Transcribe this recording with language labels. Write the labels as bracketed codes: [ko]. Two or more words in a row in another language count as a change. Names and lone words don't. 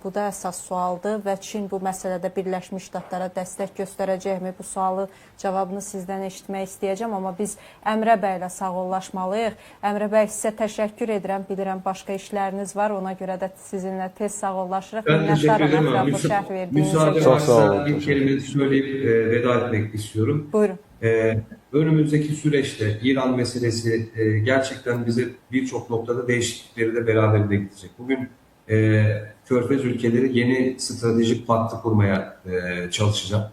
[az] Bu da əsas sualdır və Çin bu məsələdə Birləşmiş Ştatlara dəstək göstərəcəkmi? Bu sualı cavabını sizdən eşitmək istəyəcəm, amma biz Əmrə bəylə sağollaşmalıyıq. Əmrə bəy, sizə təşəkkür edirəm. Bilirəm, başqa işləriniz var, ona görə də sizinlə tez sağollaşırıq. [tr] Ben teşekkür ederim. Müsaade varsa bir kelime söyleyip veda etmek istiyorum. Buyurun. Önümüzdeki süreçte İran meselesi gerçekten bize birçok noktada değişiklikleri de beraberinde getirecek. Bugün Körfez ülkeleri yeni stratejik pattı kurmaya çalışacak.